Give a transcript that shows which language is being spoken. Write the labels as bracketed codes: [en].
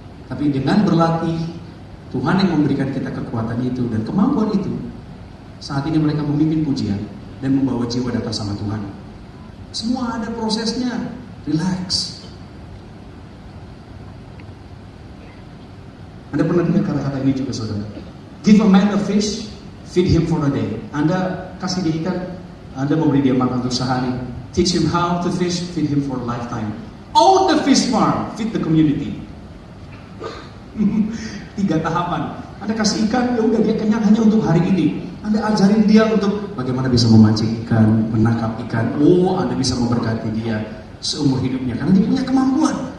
[id] Tapi dengan berlatih, Tuhan yang memberikan kita kekuatan itu dan kemampuan itu. Saat ini mereka memimpin pujian dan membawa jiwa datang sama Tuhan. Semua ada prosesnya. Relax. Anda pernah dengar kata-kata ini juga, saudara? [en] Give a man a fish, feed him for a day. [id] Anda kasih dia ikan, Anda memberi dia makan untuk sehari. [en] Teach him how to fish, feed him for a lifetime. Own the fish farm, feed the community. [id] 3 tahapan. Anda kasih ikan, ya udah dia kenyang hanya untuk hari ini. Anda ajarin dia untuk bagaimana bisa memancing ikan, menangkap ikan. Oh, Anda bisa memberkati dia seumur hidupnya karena dia punya kemampuan.